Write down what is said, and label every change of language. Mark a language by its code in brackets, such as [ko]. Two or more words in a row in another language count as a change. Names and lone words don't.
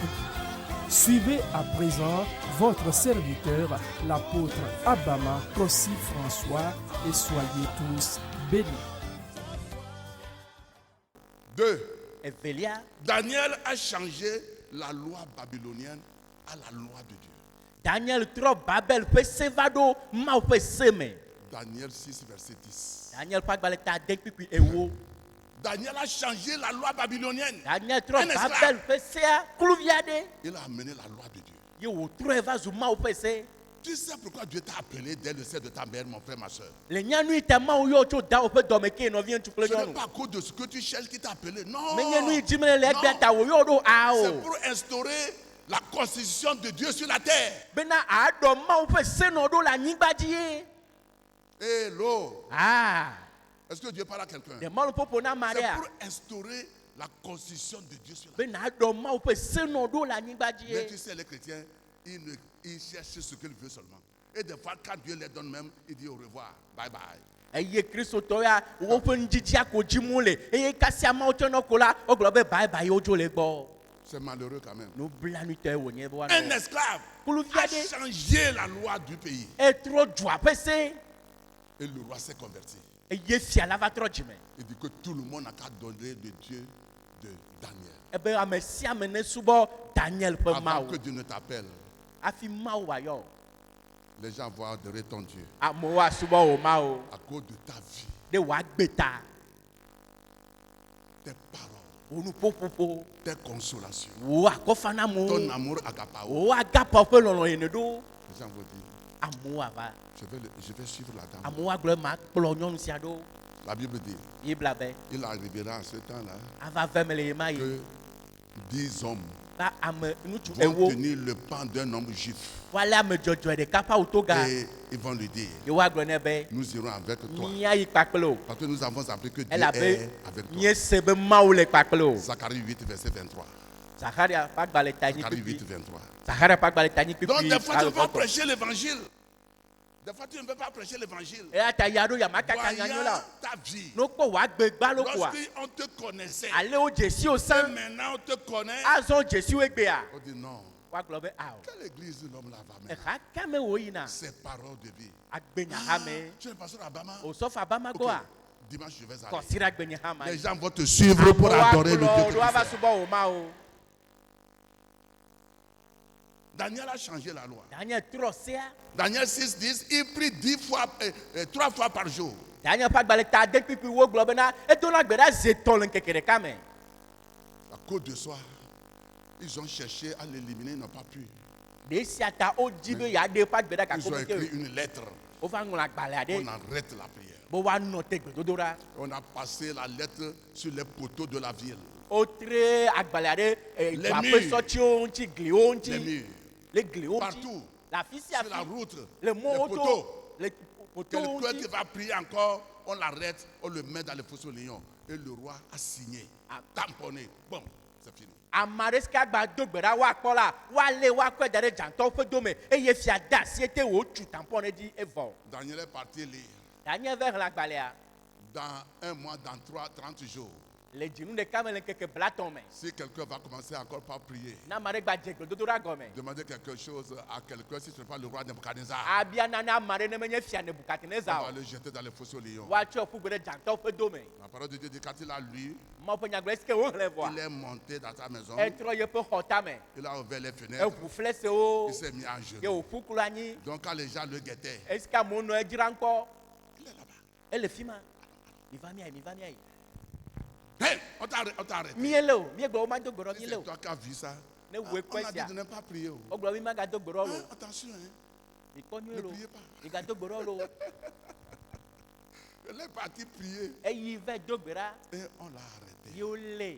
[fr] Suivez à présent votre serviteur, l'apôtre Abama Kossi François, et soyez tous bénis. 2. Daniel a changé la loi babylonienne à la loi de Dieu. [ee] Daniel trɔ Babel ƒe se va ɖo Mawu ƒe se me. [fr] Daniel 6, verset 10. [ee] Daniel ƒe agbalẽ ta de kpikpi ewo. [fr] Daniel a changé la loi babylonienne. [ee] Daniel trɔ [fr] Un esclave. [ee] Babel ƒe sea kluvi aɖe. [fr] Il a amené la loi de Dieu. [ee] Ye wòtrɔe va zu Mawu ƒe se. [fr] Tu sais pourquoi Dieu t'a appelé dès le sein de ta mère, mon frère, ma soeur. [ee] Le nyanu ta Mawu yɔ tso dawo ƒe dɔme ke nɔvi ŋutsu kple [fr] Ce n'est [ee] nyɔnu. [fr] pas à cause de ce que tu cherches qui t'a appelé. Non. [ee] Menye nu yi dim le egbea ta wòyɔ ɖo [fr] C'est [ee] awo. [fr] pour instaurer la constitution de Dieu sur la terre. [ee] Bena aɖɔ Mawu ƒe senɔ ɖo le anyigba dzi ye. Hello. Ah, [fr] Est-ce que Dieu parle à quelqu'un? [ee] de mɔlu ƒoƒo na ame [fr] C'est [ee] aɖea. [fr] pour instaurer la constitution de Dieu sur la terre. [ee] Bena aɖɔ Mawu ƒe senɔ ɖo le anyigba dzi [fr] Mais [ee] ye. [fr] tu sais, les chrétiens, ils cherchent ce qu'ils veulent seulement. Et des fois, quand Dieu les donne même, il dit au revoir, [en] bye bye. [ee] Eye kristotɔ ya woƒe nudzidzia ko dzim wole eye kasia Mawu tsɔ nɔ ko la wogblɔ be [en] bye bye [ee] wodzo le gbɔ. [fr] C'est malheureux quand même. [ee] Nublanutɔe wònye be [fr] Un [ee] woanɔ. [fr] esclave [ee] Kluvi [fr] a [ee] aɖe [fr] changé la loi du pays. [ee] etrɔ dua ƒe se [fr] Et le roi s'est converti. [ee] eye fia la va trɔ dzime. [fr] Il dit que tout le monde n'a qu'à donner le Dieu de Daniel. [ee] Ebe ame sia ame ne subɔ Daniel ƒe [fr] Avant [ee] Mawu [fr] que Dieu ne t'appelle, [ee] hafi Mawu wòayɔ. [fr] les gens vont adorer ton Dieu [ee] Amewo asubɔ wò Mawu [fr] à cause de ta vie, [ee] ɖe wòagbe ta [fr] tes paroles, [ee] wò nuƒoƒoƒo [fr] tes consolations, [ee] wò akɔfanamu [fr] ton amour agapao. [ee] wò agapɔ ƒe lɔlɔ yene ɖo [fr] Les gens vont dire, [ee] amewo ava [fr] je vais suivre la dame. [ee] amewo agblɔ ma kplɔ nyɔnu sia ɖo [fr] La Bible dit, [ee] yi bla be [fr] il arrivera à ce temps-là [ee] ava ve me le ye ma yi [fr] que 10 hommes [ee] ba ame ŋutsu [fr] vont [ee] ewo [fr] tenir le pan d'un homme juif [ee] wale ame dzɔdzɔe ɖeka ƒe autoga [fr] et ils vont lui dire, [ee] ye woagblɔ nɛ be [fr] nous irons avec toi. [ee] míayi kpakple o [fr] Parce que nous avons appris que Dieu [ee] elabe [fr] est avec toi. [ee] míese be Mawu le kpakple o. [fr] Zacharie 8, verset 23. [ee] Zacharia ƒe agbalẽ ta nyi [fr] Zacharie 8, [ee] kpikpi 23. Zacharia ƒe agbalẽ ta nyi [fr] Donc, [ee] kpikpi [fr] des fois, tu ne peux pas [ee] alɔtɔ [fr] prêcher l'évangile. Des fois, tu ne peux pas prêcher l'évangile. [ee] eya ta ya ɖo yamakaka nyanyo [fr] Voyant la ta vie. [ee] n'okpɔ wòagbe gbã lo koa [fr] Lorsqu'on te connaissait, [ee] ale wo dzesiwo [fr] et [ee] sã [fr] maintenant on te connaît, [ee] azɔ dzesiwo egbea [fr] on dit non. [ee] woagblɔ be awɔ [fr] Quelle église l'homme là va mettre? [ee] exa kame wò yina [fr] Ces paroles de vie. [ee] agbenya hame [fr] Tu es le pasteur Abama? [ee] osɔfo abamagoa [fr] Dimanche, je vais aller. [ee] kɔsira agbenya hama [fr] Les [ee] yi [fr] gens vont te suivre pour adorer le Dieu. [ee] amewo [fr] que tu [ee] ava [fr] sers. [ee] subɔ wò Mawu. [fr] Daniel a changé la loi. [ee] Daniel trɔ sea [fr] Daniel 6, 10, il prie 3 fois par jour. [ee] Daniel ƒe agbalẽ ta de kpikpi wogblɔ bena edona gbe ɖa ze tɔ le ŋkeke ɖeka me. [fr] À cause de soi, ils ont cherché à l'éliminer, ils n'ont pas pu. [ee] Ɖe sia ta wodi be yeaɖe ƒe agbe ɖa [fr] Ils ont [ee] gake [fr] écrit [ee] womete o. [fr] une lettre. [ee] Wova ŋlɔ agbalẽ [fr] On [ee] aɖe [fr] arrête la prière. [ee] be woanɔ te gbedodoɖa. [fr] On a passé la lettre sur les poteaux de la ville. [ee] Wotre agbalẽ aɖe [fr] Les [ee] dua [fr] murs. [ee] ƒe sɔtiwo ŋuti gliwo [fr] Les [ee] ŋuti [fr] murs, [ee] le gliwo ŋuti [fr] partout, [ee] le afi sia [fr] sur la [ee] afi [fr] route, [ee] le [fr] les [ee] mɔwo [fr] poteaux. [ee] to le potowo [fr] Quelqu'un qui [ee] ŋuti. [fr] va prier encore, on l'arrête, on le met dans les fossés aux lions. Et le roi a signé, a tamponné. Bon, c'est fini. [ee] Ame aɖe si ke agba do gbe ɖa woakpɔ la woalé woakɔe da ɖe dzãtɔwo ƒe dome eye fia da asi ete wòtsu tampon ɖe dzi evɔ. [fr] Daniel est parti lire. [ee] Daniel va xlẽ agbalẽa [fr] Dans un mois, dans 30 jours, [ee] le dzinu ɖeka me le ŋkeke blatɔ me. [fr] si quelqu'un va commencer encore par prier, [ee] Ne ame aɖe gba dze gbedodoɖa gɔme [fr] demander quelque chose à quelqu'un, si ce n'est pas le roi Nebuchadnezzar, [ee] abia nane ame aɖe ne menye fia [fr] on [ee] Nebukadnezar [fr] va [ee] o [fr] le jeter dans les fossés aux lions. [ee] woatsɔe ƒu gbe ɖe dzãtɔwo ƒe dome. [fr] La parole de Dieu dit quand il a lu, [ee] Mawu ƒe nyagblɔ esi ke woxlẽ vɔa [fr] il est monté dans sa maison, [ee] etrɔ yeƒe xɔ tame [fr] il a ouvert les fenêtres, [ee] eʋu flesewo [fr] il s'est mis à [ee] ye [fr] genoux. [ee] wòƒu klo anyi [fr] Donc quand les gens le guettaient, [ee] esi ke amewo nɔ edzra ŋkɔ [fr] il est là-bas. [ee] ele fi ma [fr] Hey, on t'a arrêté. C'est C'est toi qui as vu ça. Ne On vous a dit écoutez. de ne pas prier. Hein, Attention, hein. Ne priez pas. Elle est partie prier et on l'a arrêté.